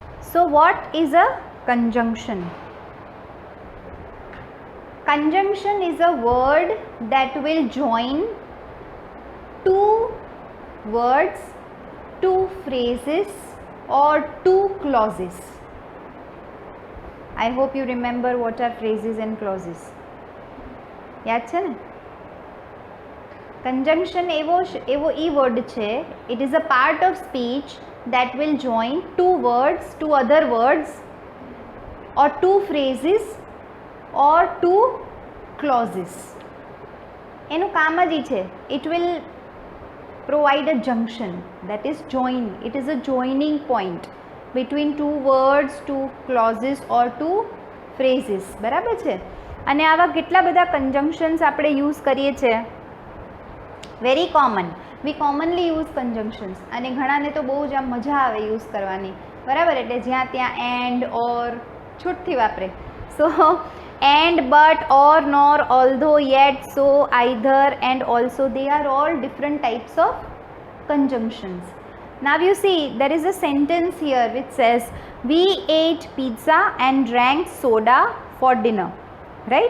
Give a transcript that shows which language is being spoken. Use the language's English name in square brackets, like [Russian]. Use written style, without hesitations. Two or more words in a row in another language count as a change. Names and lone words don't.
[English] So what is a conjunction? Conjunction is a word that will join two words, two phrases or two clauses. I hope you remember what are phrases and clauses. [Gujarati] યાદ છે ને? Conjunction એવો ઈ word છે. [English] It is a part of speech that will join two words, two other words or two phrases or two clauses. [Gujarati] એનું કામ જ ઈ છે. [English] It will provide a junction, that is join. It is a joining point between two words, two clauses or two phrases. [Gujarati] બરાબર છે? અને આવા કેટલા બધા conjunctions આપણે યુઝ કરીએ છીએ. [English] Very common. We commonly use conjunctions [Gujarati] અને ઘણાને તો બહુ જ આમ મજા આવે યુઝ કરવાની. બરાબર? એટલે જ્યાં ત્યાં [English] and or [Gujarati] છૂટથી વાપરે. [English] સો and, but, or, nor, although, yet, so, either and also, they are all different types of conjunctions. Now you see there is a sentence here which says we ate pizza and drank soda for dinner, right?